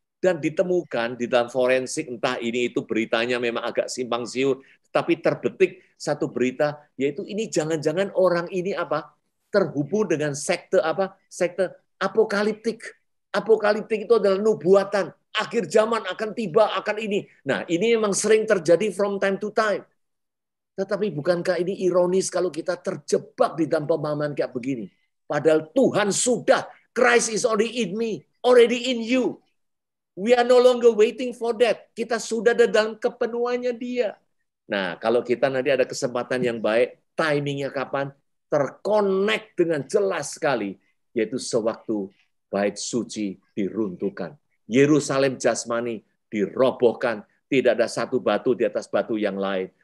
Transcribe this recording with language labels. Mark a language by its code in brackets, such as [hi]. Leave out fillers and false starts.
[id] Dan ditemukan di dalam forensik, entah ini itu beritanya memang agak simpang siur, tapi terbetik satu berita, yaitu ini jangan-jangan orang ini terhubung dengan sekte apokaliptik. Apokaliptik itu adalah nubuatan. Akhir zaman akan tiba, akan ini. Nah, ini memang sering terjadi [en] from time to time. [id] Tetapi bukankah ini ironis kalau kita terjebak di dalam pemahaman kayak begini? Padahal Tuhan sudah, [en] Christ is already in me, already in you. We are no longer waiting for that. [id] Kita sudah ada dalam kepenuhannya Dia. Nah, kalau kita nanti ada kesempatan yang baik, timingnya kapan? Terkonek dengan jelas sekali, yaitu sewaktu bait suci diruntuhkan. Yerusalem jasmani dirobohkan. Tidak ada satu batu di atas batu yang lain.